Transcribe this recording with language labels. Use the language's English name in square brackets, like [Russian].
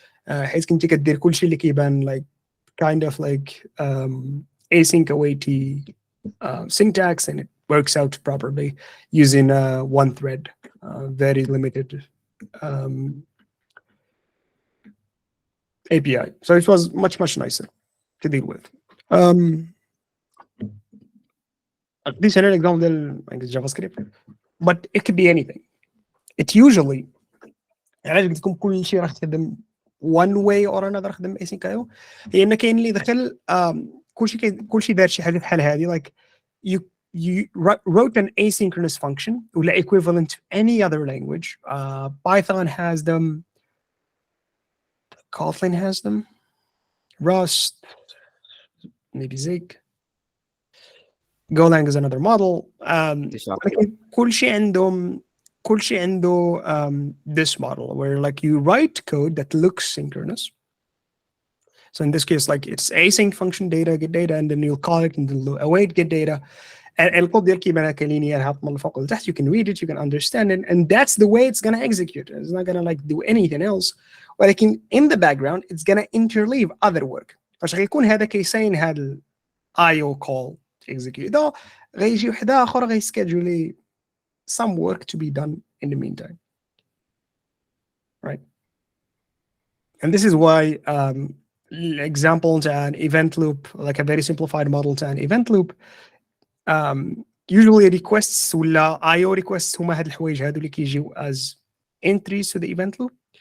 [Arabic] حيث كنتي كدير كلشي اللي كيبان [English] like kind of like async await syntax, and it works out properly using one thread, very limited API. So it was much nicer to deal with. This is an example of JavaScript, but it could be anything. It usually [Arabic] علاش قلت لكم كل شيء راح تخدم [English] one way or another خدم async IO [Arabic] هي ان كاين اللي دخل كل شيء دار شي حاجه بحال هذه, [English] like you wrote an asynchronous function ولا equivalent to any other language. Python has them, Kotlin has them, Rust, maybe Zig, Golang is another model. [Arabic] كل شيء عندهم [English] this model where like you write code that looks synchronous. So in this case, like it's async function data, get data, and then you'll call it and then await get data. And [Arabic] الكود ديال كيبان هكا [English] linear [Arabic] هابط من الفوق لتحت. [English] You can read it, you can understand it, and that's the way it's gonna execute. It's not gonna like do anything else. ولكن in the background, it's gonna interleave other work. [Arabic] فاش غيكون هذا كيساين هذا ال IO [English] call to execute. though [Arabic] غيجي وحده اخر غيسكيدجولي [English] some work to be done in the meantime, right? And this is why example to an event loop, like a very simplified model to an event loop, usually requests ولا IO requests [Arabic] هما هاد الحوايج هادو اللي كيجيو [English] as entries to the event loop.